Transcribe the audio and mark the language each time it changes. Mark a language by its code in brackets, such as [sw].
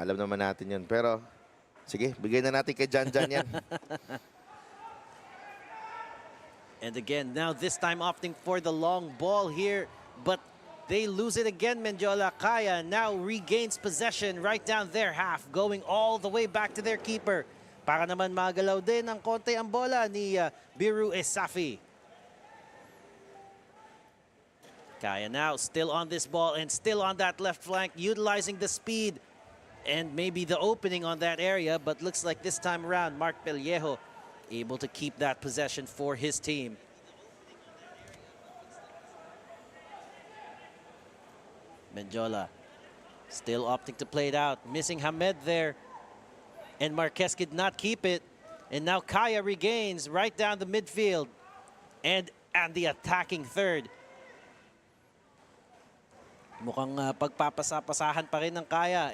[tl] Alam naman natin yun. Pero, sige, bigay na natin kay Jan yan. [en] And again, now this time opting for the long ball here, but they lose it again. Mendiola. Kaya now regains possession right down their half, going all the way back to their keeper. [tl] Para naman magalaw din ng konti ang bola ni Biru Esafi. [en] Kaya now still on this ball and still on that left flank, utilizing the speed and maybe the opening on that area, but looks like this time around, Mark Pellejo able to keep that possession for his team. Mendiola still opting to play it out, missing Hamed there, and Marquez could not keep it. And now Kaya regains right down the midfield and the attacking third. [tl] Mukhang pagpapasapasahan pa rin ng Kaya.